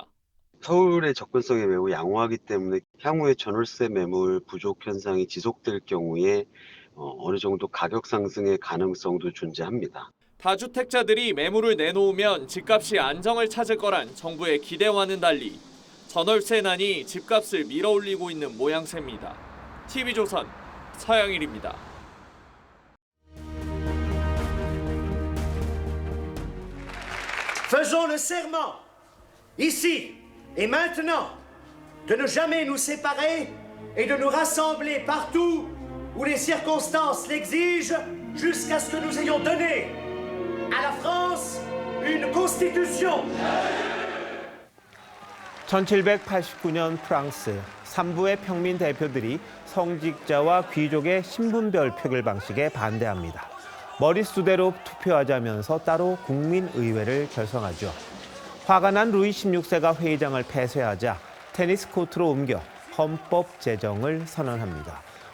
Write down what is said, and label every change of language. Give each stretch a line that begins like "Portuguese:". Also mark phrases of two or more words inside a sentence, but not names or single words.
Korean: 서울의 접근성이 매우 양호하기 때문에 향후에 전월세 매물 부족 현상이 지속될 경우에 어느 정도 가격 상승의 가능성도 존재합니다. 다주택자들이 매물을 내놓으면 집값이 안정을 찾을 거란 정부의 기대와는 달리 전월세난이 집값을 밀어올리고 있는 모양새입니다. TV조선 서영일입니다.
French: Faisons le serment, ici et maintenant, de ne jamais nous séparer et de nous rassembler partout où les circonstances l'exigent jusqu'à ce que nous ayons donné à la France une constitution.
Korean: 1789년 프랑스 삼부의 평민 대표들이 성직자와 귀족의 신분별 표결 방식에 반대합니다. 머릿수대로 투표하자면서 따로 국민의회를 결성하죠. 화가 난 루이 16세가 회의장을 폐쇄하자 테니스 코트로 옮겨 헌법 제정을 선언합니다.